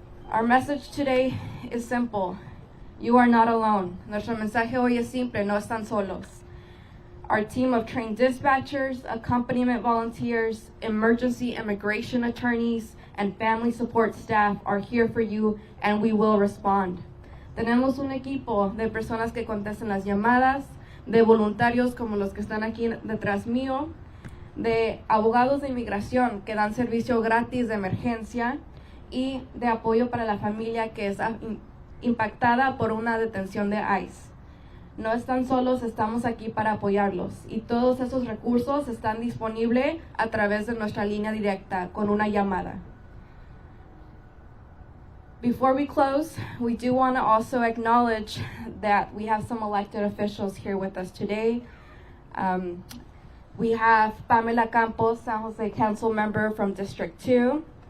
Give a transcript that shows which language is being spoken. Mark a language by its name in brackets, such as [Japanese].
[English] Our message today is simple. You are not alone. [Spanish] Nuestro mensaje hoy es simple, no están solos. [English] Our team of trained dispatchers, accompaniment volunteers, emergency immigration attorneys, and family support staff are here for you, and we will respond. [Spanish] Tenemos un equipo de personas que contestan las llamadas, de voluntarios como los que están aquí detrás mío, de abogados de inmigración que dan servicio gratis de emergencia y de apoyo para la familia que es impactada por una detención de ICE. No están solos, estamos aquí para apoyarlos, y todos esos recursos están disponibles a través de nuestra línea directa con una llamada. [English] Before we close, we do want to also acknowledge that we have some elected officials here with us today. We have Pamela Campos, San Jose Council member from District 2.